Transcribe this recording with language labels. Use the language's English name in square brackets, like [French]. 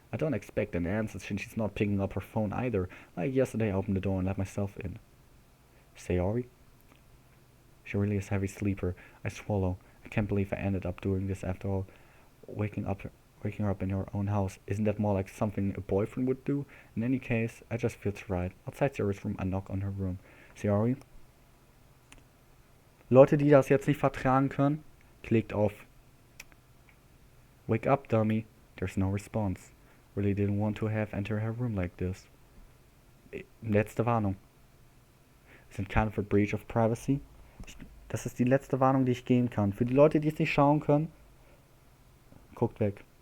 [English] I don't expect an answer since she's not picking up her phone either. Like yesterday, I opened the door and let myself in. Sayori? She really is a heavy sleeper. I swallow. I can't believe I ended up doing this after all. Waking her up in her own house. Isn't that more like something a boyfriend would do? In any case, I just feel right. Outside Sayori's room, I knock on her room. Sayori? [German] Leute, die das jetzt nicht vertragen können, klickt auf. [English] Wake up, dummy. There's no response. Really didn't want to have enter her room like this. [German] Letzte Warnung. [English] Sind kind of a breach of privacy. [German] Das ist die letzte Warnung, die ich geben kann. Für die Leute, die es nicht schauen können, guckt weg.